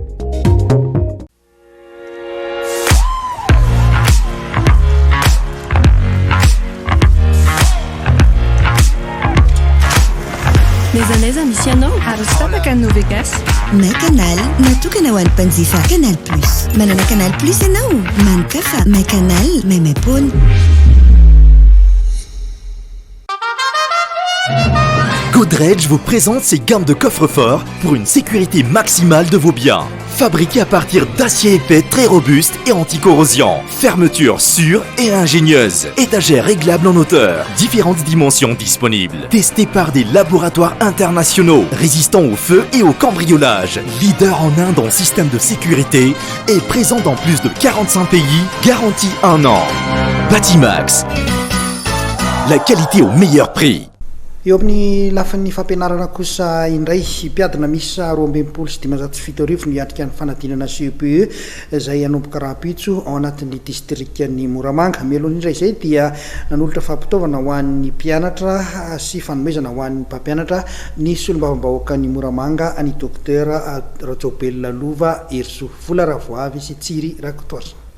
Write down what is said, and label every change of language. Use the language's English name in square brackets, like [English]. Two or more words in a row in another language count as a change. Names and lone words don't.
[Malagasy] Neza misy ianao ary tapaka ny Novegas. Macanal natokana ho an'ny mpanjifa Canal Plus. Manana Canal Plus ianao, mankafa Macanal maimai-pony. [French] Godrej vous présente ses gammes de coffres-forts pour une sécurité maximale de vos biens. Fabriqués à partir d'acier épais très robuste et anti-corrosion. Fermeture sûre et ingénieuse. Étagères réglables en hauteur. Différentes dimensions disponibles. Testés par des laboratoires internationaux. Résistants au feu et au cambriolage. Leader en Inde en système de sécurité. Et présent dans plus de 45 pays. Garantie 1 an. Batimax. La qualité au meilleur prix. [Malagasy] Eo amin'ny lafan'ny fampianarana kosa indray mpiadina misy 227 no iatrika ny fanadinana CEPE izay anomboka raha-pitso ao anatin'ny distriktan'ny Moramanga. Mialohan'ny indray izay dia nanolotra fampitaovana ho an'ny mpianatra sy fanomezana ho an'ny mpampianatra ny solombavambahoaka ny Moramanga any docteur Rajobel Lova Erso vola ravoavy sy Tsiry Rakotoasa.